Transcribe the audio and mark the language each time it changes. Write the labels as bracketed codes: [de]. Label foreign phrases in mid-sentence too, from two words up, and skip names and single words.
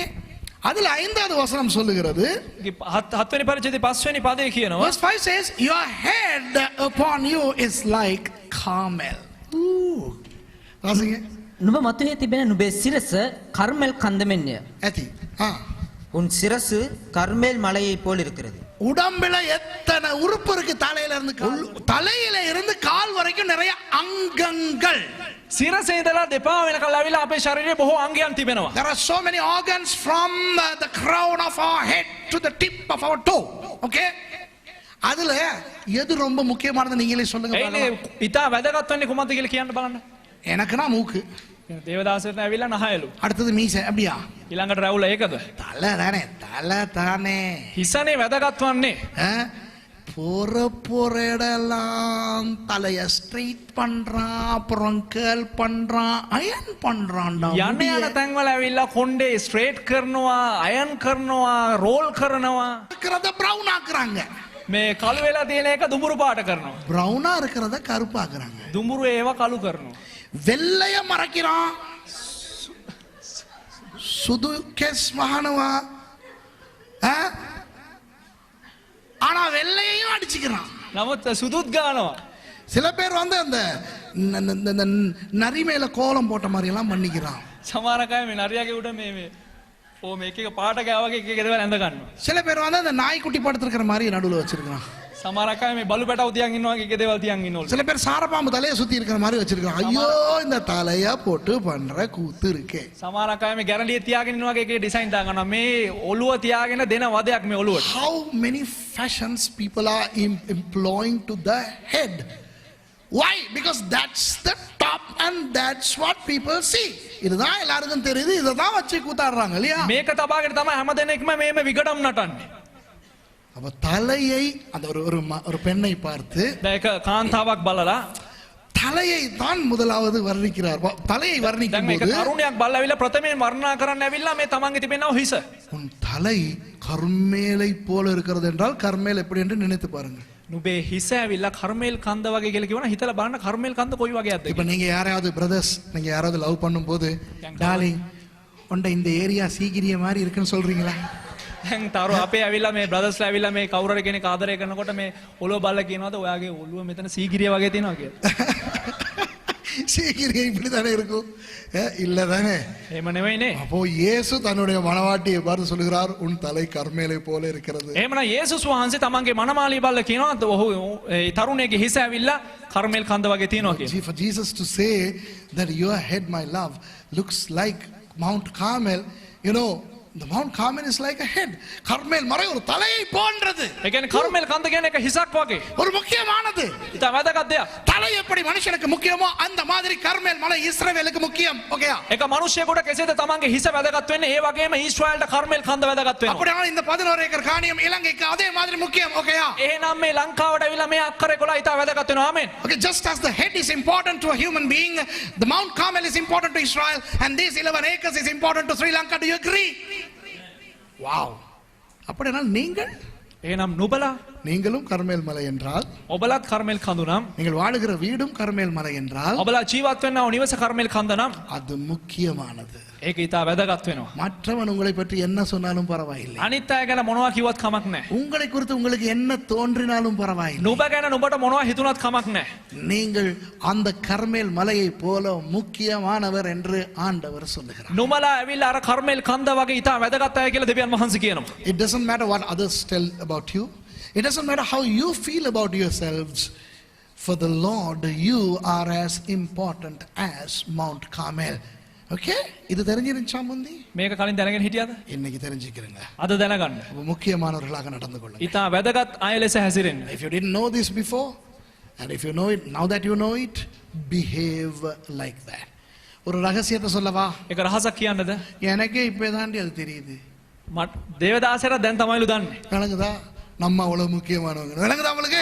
[ta] அதில் 5வது வசனம் சொல்லுகிறது, [si] හත්වෙනි පරිච්ඡේදයේ 5වෙනි පදේ කියනවා. [en] verse 5 says, your head upon you is like Carmel. [ta] Ooh. வாசிங்க. [si] නුඹ මතුවේ තිබෙන නුඹේ සිරස කර්මෙල් කන්ද මෙන්ය. ඇති. [ta] உன் சிரசு கர்மேல் மலையை போல் இருக்கிறது. உடம்புல எத்தனை உறுப்பு இருக்கு? தலையில இருந்து கால் வரைக்கும் நிறைய அங்கங்கள். [si] සිරසේ ඉඳලා දෙපා වෙනකල් ඇවිල්ලා අපේ ශරීරයේ බොහෝ අංගයන් තිබෙනවා. [en] There are so many organs from the crown of our head to the tip of our toe. Okay? [ta] அதுல எது ரொம்ப முக்கியமானது நீங்களே சொல்லுங்க [si] ඒනේ [ta] பாக்கலாம். [si] ඉතා වැදගත් වෙන්නේ කුමක්ද කියලා කියන්න බලන්න. [ta] எனக்குனா மூக்கு. [si] දේවදාසට ඇවිල්ලා නහයලු. [ta] அடுத்தது மீசை. அப்படியா? [si] ඊළඟට රැවුල ඒකද? [ta] தலை தானே. [si] හිසනේ වැදගත් වන්නේ. [ta] போற இடெல்லாம் தலைய ஸ்ட்ரைட் பண்றான், அப்புறம் கேர்ள் பண்றான், அயன் பண்றான்டா. [si] යන්න යන තැන්වල ඇවිල්ලා කොණ්ඩේ ස්ට්‍රේට් කරනවා, අයන් කරනවා, රෝල් කරනවා. [ta] இருக்கிறத பிரவுன் ஆக்குறாங்க. [si] මේ කළු වෙලා තියෙන එක දුඹුරු පාට කරනවා. [ta] பிரவுனா இருக்கிறத கருப்பாக்குறாங்க. [si] දුඹුරු ඒවා කළු කරනවා. [ta] வெள்ளைய மறைக்கிறான், [si] සුදු කෙස් මකනවා, [ta] ஆனா வெள்ளையையும் அடிச்சுக்கிறான். [si] නමුත් සුදුත් ගානවා. [ta] சில பேர் வந்து அந்த நரி மேல கோலம் போட்ட மாதிரி எல்லாம் பண்ணிக்கிறான். [si] සමහර අය මේ නරියාගේ උඩ මේ මේක එක පාට ගාවගේ එක එක දේවල් ඇඳ ගන්නවා. [ta] சில பேர் வந்து அந்த நாய்க்குட்டி படுத்துக்கிற மாதிரி நடுவுல வச்சிருக்கான். [si] සමහර අය මේ බලු පැටව තියන් ඉන්නවා වගේ එක දේවල් තියන් ඉන්නවලු. [ta] சில பேர் சாரப்பாம்பு தலையை சுத்தி இருக்கிற மாதிரி வச்சிருக்கான். ஐயோ இந்த தலையா போட்டு பண்ற கூத்து இருக்கே. [si] සමහර අය මේ ගැරන්ඩිය තියාගෙන ඉන්නවා වගේ එක ඩිසයින් දාගන්නවා. මේ ඔළුව තියාගෙන දෙන වදයක් මේ ඔළුවට. [en] How many fashions people are employing to the head? Why? Because that's the top and that's what people see. [ta] இதுதான் எல்லாருக்கும் தெரியுது, இததான் வச்சு கூத்தாடுறாங்க இல்லையா? [si] මේක තබාගෙන තමයි හැම දෙනෙක්ම මේම විගඩම් නටන්නේ. [ta] அப்ப தலையை அந்த ஒரு பெண்ணை பார்த்து [si] දැන් ඒක කාන්තාවක් බලලා [ta] தலையை தான் முதலாவது வர்ணிக்கிறார். தலையை வர்ணிக்கும் [si] මේක [ta] போது [si] තරුණයක් බලලා ඇවිල්ලා ප්‍රථමයෙන් වර්ණනා කරන්න ඇවිල්ලා මේ තමන්ගේ තිබෙනව හිස. [ta] உன் தலை கர்மேலை போல இருக்கிறது என்றால் கர்மேல் எப்படி என்று நினைத்து பாருங்க. [si] නුඹේ හිස ඇවිල්ලා කර්මේල් කන්ද වගේ කියලා කියවන හිතලා බලන්න කර්මේල් කන්ද කොයි වගේක්ද [ta] இப்ப நீங்க யாராவது பிரதர்ஸ், நீங்க யாராவது லவ் பண்ணும்போது டார்லிங் உண்ட இந்த ஏரியா சீகிரிய மாதிரி இருக்குன்னு சொல்றீங்களா? [si] දැන් තරු අපේ ඇවිල්ලා මේ බ්‍රදර්ස්ලා ඇවිල්ලා මේ කවුරු හරි කෙනෙක් ආදරය කරනකොට මේ ඔළුව බලලා කියනවාද ඔයාගේ ඔළුව මෙතන සීගිරිය වගේ තියෙනවා කියලා. [ta] சீகிரிய இப்படி தானே இருக்கும்? இல்ல தானே? [si] එහෙම නෙවෙයිනේ. [ta] அப்போ இயேசு தன்னுடைய மனவாட்டியை பார்த்து சொல்கிறார், உன் தலை கர்மேலை போல இருக்கிறது. [si] එහෙමනම් යේසුස් වහන්සේ තමන්ගේ මනමාලිය බලලා කියනවා ඔහු ඒ තරුණයාගේ හිස ඇවිල්ලා කර්මේල් කන්ද වගේ තියෙනවා කියලා. [en] For Jesus to say that your head, my love, looks like Mount Carmel, you know, the Mount Carmel is like a head. [ta] கர்மேல் மலை ஒரு தலையை போன்றது. [si] ඒ කියන්නේ කර්මේල් කන්ද කියන්නේ එක හිසක් වගේ. [ta] ஒரு முக்கியமானது. [si] ඉතින් වැදගත් දෙයක්. [ta] தலை எப்படி மனுஷனுக்கு முக்கியமோ அந்த மாதிரி கர்மேல் மலை இஸ்ரவேலுக்கு முக்கியம். ஓகேயா? [si] එක මිනිහෙකුට කෙසේද තමන්ගේ හිස වැදගත් වෙන්නේ ඒ වගේම ඊශ්‍රායල්ට කර්මේල් කන්ද වැදගත් වෙනවා. [ta] அப்படினா இந்த 11 ஏக்கர் காணியம் இலங்கைக்கு அதே மாதிரி முக்கியம். ஓகேயா? [si] එහෙනම් මේ ලංකාවට ඇවිල්ලා මේ අක්කර 11 ඉතා වැදගත් වෙනවා. ආමෙන්. [en] Okay, just as the head is important to a human being, the Mount Carmel is important to Israel, and these 11 acres is important to Sri Lanka. Do you agree? [ta] Wow. அப்படினா நீங்கள் [si] එහෙනම් නුඹලා [ta] நீங்களும் கர்மேல் மலை என்றால், [si] ඔබලත් කර්මෙල් කඳු නම්, [ta] நீங்கள் வாழுகிற வீடும் கர்மேல் மலை என்றால், [si] ඔබලා ජීවත් වෙන්නව නිවස කර්මෙල් කන්ද නම් [ta] அது முக்கியமானது. [si] ඒක ඊට වැදගත් වෙනවා. [ta] மற்றவன் உங்களை பற்றி என்ன சொன்னாலும் பரவாயில்லை. [si] අනිත් අය ගැන මොනවා කිව්වත් කමක් නැහැ. [ta] உங்களை குறித்து உங்களுக்கு என்ன தோன்றினாலும் பரவாயில்லை. [si] නුඹ ගැන නුඹට මොනවා හිතුණත් කමක් නැහැ. [ta] நீங்கள் அந்த கர்மேல் மலையை போல முக்கியமானவர் என்று ஆண்டவர் சொல்லுகிறார். [si] නුඹලා ඇවිල්ලා අර කර්මෙල් කන්ද වගේ ඊට වැදගත් අය කියලා දෙවියන් වහන්සේ කියනවා. [en] It doesn't matter what others tell about you. It doesn't matter how you feel about yourselves. For the Lord, you are as important as Mount Carmel. [ta] Okay? இது தெரிஞ்சிருச்சா முந்தி? [si] මේක කලින් දැනගෙන හිටියද? [ta] இன்னைக்கு தெரிஞ்சுக்கிறீங்க. [si] අද දැනගන්න. [ta] முக்கியமானவர்களாக நடந்து கொள்ளுங்க. [si] ඊට වැදගත් අය ලෙස හැසිරෙන්න. [en] If you didn't know this before, and if you know it, now that you know it, behave like that. [ta] ஒரு ரகசியத்தை சொல்லவா? [si] ඒක රහසක් කියන්නද? [ta] எனக்கே இப்பதாண்டி அது தெரியுது. [si] දේවදාසයට දැන් තමයිලු දන්නේ. [ta] விளங்குதா? நம்ம அவ்வளவு முக்கியமானவங்க. விளங்குதா உங்களுக்கு?